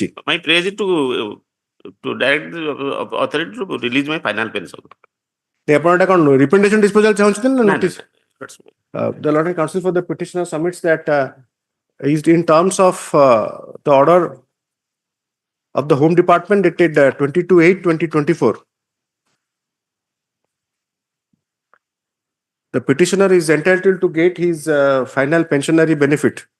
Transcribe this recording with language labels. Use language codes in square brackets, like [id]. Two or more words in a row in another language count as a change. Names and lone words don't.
[en] my prayer is to direct the authority to release my final pension. [or] ଆପଣ ଏଟା କଣ [en] representation disposal [or] ଚାହୁଁଛନ୍ତି ନା [en] No, ନୋଟିସ that's the Lord Counsel for the petitioner submits that is in terms of the order of the Home Department dated 22/8/2024. The petitioner is entitled to get his final pensionary benefit.